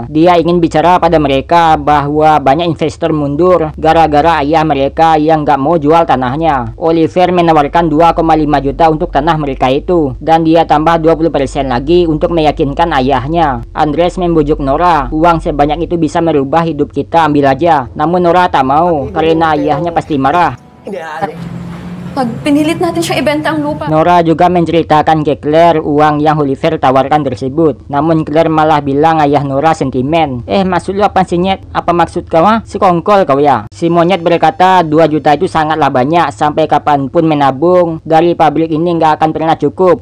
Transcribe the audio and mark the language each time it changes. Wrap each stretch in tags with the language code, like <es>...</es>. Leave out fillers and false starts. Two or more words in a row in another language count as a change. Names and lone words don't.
<id>Dia ingin bicara pada mereka bahwa banyak investor mundur gara-gara ayah mereka yang gak mau jual tanahnya. Oliver menawarkan 2,5 juta untuk tanah mereka itu, dan dia tambah 20% lagi untuk meyakinkan ayahnya. Andres membujuk Nora, uang sebanyak itu bisa merubah hidup kita, ambil aja. Namun Nora tak mau, karena ayahnya pasti marah.</id> <tl>Pag pinilit natin siya ibenta ang lupa.</tl> <id>Nora juga menceritakan ke Claire uang yang Oliver tawarkan tersebut. Namun Claire malah bilang ayah Nora sentimen. Maksud lu apa sih Nyet? Apa maksud kau ha? Si kongkol kau ya? Si monyet berkata 2 juta itu sangatlah banyak. Sampai kapanpun menabung dari pabrik ini nggak akan pernah cukup.</id>